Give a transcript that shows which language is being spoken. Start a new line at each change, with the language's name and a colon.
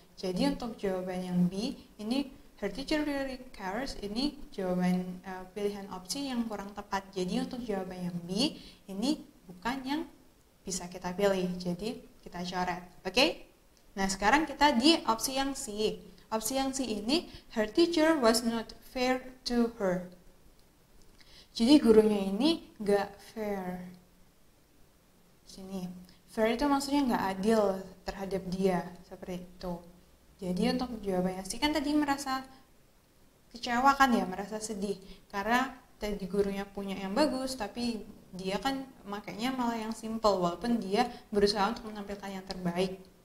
Indonesian: Jadi untuk jawaban yang B ini,
English: her teacher really cares,
Indonesian: ini jawaban pilihan opsi yang kurang tepat. Jadi untuk jawaban yang B ini bukan yang bisa kita pilih, jadi kita coret. Oke? Nah sekarang kita di opsi yang C. Opsi yang C ini,
English: her teacher was not fair to her.
Indonesian: Jadi gurunya ini gak fair. Sini, fair itu maksudnya gak adil terhadap dia, seperti itu. Jadi untuk jawabannya C kan tadi merasa kecewa kan ya, merasa sedih karena tadi gurunya punya yang bagus tapi dia kan makanya malah yang simple walaupun dia berusaha untuk menampilkan yang terbaik.